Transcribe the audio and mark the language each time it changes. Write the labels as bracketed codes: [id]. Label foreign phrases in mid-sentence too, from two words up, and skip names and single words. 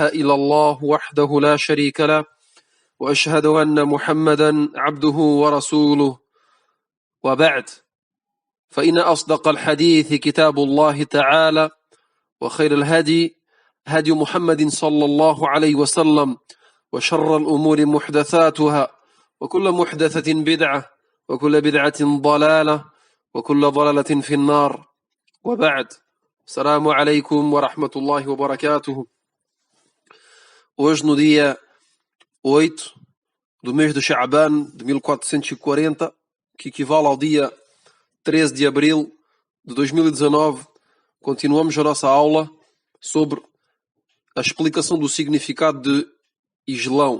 [ar] إلا الله وحده لا شريك له وأشهد أن محمدا عبده ورسوله وبعد فإن أصدق الحديث كتاب الله تعالى وخير الهدي هدي محمد صلى الله عليه وسلم وشر الأمور محدثاتها وكل محدثة بدعة وكل بدعة ضلالة وكل ضلالة في النار وبعد السلام عليكم ورحمة الله وبركاته. [pt] Hoje no dia 8 do mês de Sha'ban de 1440, que equivale ao dia 13 de abril de 2019, continuamos a nossa aula sobre a explicação do significado de Islão.